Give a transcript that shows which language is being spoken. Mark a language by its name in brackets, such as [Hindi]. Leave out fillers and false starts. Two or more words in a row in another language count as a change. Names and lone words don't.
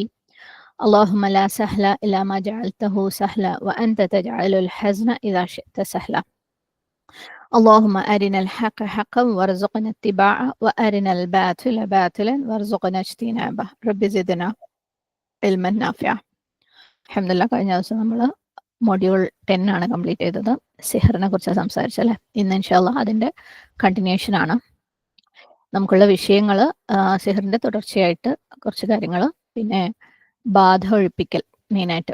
[Arabic] اللهم لا سهل إلا ما جعلته سهلا وأنت تجعل الحزن إذا شئت سهلا. اللهم أرنا الحق حقا وارزقنا اتباعه وأرنا الباطل باطلا وارزقنا اجتنابه. رب زدنا علما نافعا. [Malayalam] അൽഹംദുലില്ലാ, കഴിഞ്ഞ ദിവസം നമ്മൾ മൊഡ്യൂൾ 10 ആണ് കംപ്ലീറ്റ് ചെയ്തത്. സിഹറിനെ കുറിച്ച് സംസാരിച്ചല്ലേ. ഇന്ന് ഇൻഷാല്ലാ അതിൻ്റെ കണ്ടിന്യൂഷൻ ആണ്. നമുക്കുള്ള വിഷയങ്ങൾ സിഹറിൻ്റെ തുടർച്ചയായിട്ട് കുറച്ച് കാര്യങ്ങൾ, പിന്നെ ബാധ ഒഴിപ്പിക്കൽ മെയിനായിട്ട്.